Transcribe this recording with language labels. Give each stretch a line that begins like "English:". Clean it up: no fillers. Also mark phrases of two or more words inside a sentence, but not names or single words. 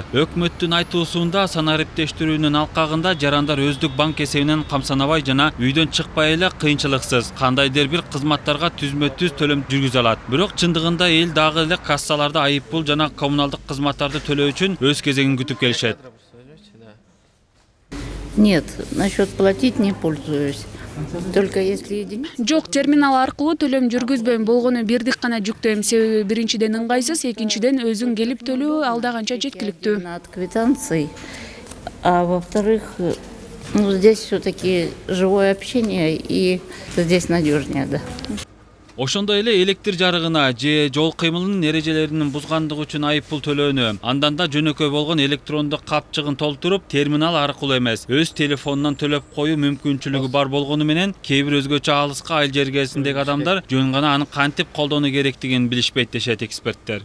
Kyrgyz: Өкмөттүн айтуусунда санариптештирүүнүн алкагында жарандар өздүк банк эсебинен камсанабай жана үйдөн чыкпай эле кыйынчылыксыз кандайдыр бир кызматтарга түзмө-түз төлөм жүргүзө алат. Бирок чындыгында эл дагы эле кассаларда айыппул жана коммуналдык кызматтарды төлөө үчүн өз кезегин күтүп келишет.
Russian: Нет, насчет платить не пользуюсь. Только если единица.
Kyrgyz: Жок, терминал аркылуу төлөм жүргүзбөйм, болгону бирдик гана жүктөйм. Себеби биринчиден ыңгайсыз, экинчиден өзүң келип төлөө алда канча жеткиликтүү.
Russian: От квитанций, а во-вторых, ну здесь все-таки живое общение и здесь надежнее, да.
Kyrgyz: Ошондой эле электр жарыгына же жол кыймылынын эрежелерин бузгандыгы үчүн айыппул төлөөнү, андан да жөнөкөй болгон электрондук капчыгын толтуруп, терминал аркылуу эмес, өз телефонунан төлөп коюу мүмкүнчүлүгү бар болгону менен кээ бир өзгөчө алыска айыл жергесиндеги адамдар жөн гана аны кантип колдонуу керектигин билишпейт дешет эксперттер.